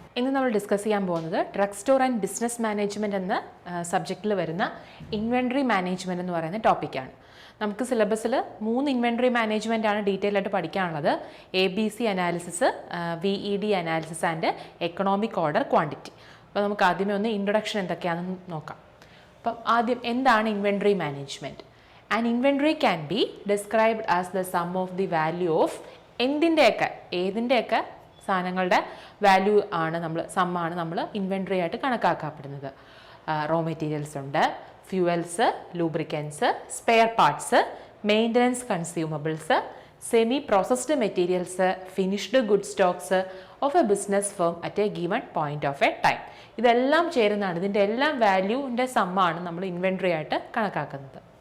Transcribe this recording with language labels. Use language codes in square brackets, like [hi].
[ml] ഇന്ന് നമ്മൾ ഡിസ്കസ് ചെയ്യാൻ പോകുന്നത് drug store and business management എന്ന സബ്ജക്റ്റിൽ വരുന്ന ഇൻവെൻട്രി മാനേജ്മെൻറ്റ് എന്ന് പറയുന്ന ടോപ്പിക്കാണ്. നമുക്ക് സിലബസിൽ 3 ഇൻവെൻട്രി മാനേജ്മെൻ്റ് ആണ് ഡീറ്റെയിൽ ആയിട്ട് പഠിക്കാനുള്ളത്. [en] ABC analysis, VED analysis and economic order quantity. [ml] അപ്പോൾ നമുക്ക് ആദ്യമേ ഒന്ന് ഇൻട്രൊഡക്ഷൻ എന്തൊക്കെയാണെന്ന് നോക്കാം. അപ്പം ആദ്യം എന്താണ് inventory management? [en] An inventory can be described as the sum of the value of [ml] ഏതിൻ്റെയൊക്കെ സാധനങ്ങളുടെ വാല്യൂ ആണ് സമ്മാണ് നമ്മൾ ഇൻവെൻട്രി ആയിട്ട് കണക്കാക്കപ്പെടുന്നത്. [en] Raw materials ഉണ്ട്, fuels, lubricants, spare parts, maintenance consumables, semi processed materials, finished good stocks of a business firm at a given point of a time. [ml] ഇതെല്ലാം ചേരുന്നതാണ്, ഇതിൻ്റെ എല്ലാം വാല്യൂവിൻ്റെ സമ്മാണ് നമ്മൾ ഇൻവെൻട്രി ആയിട്ട് കണക്കാക്കുന്നത്.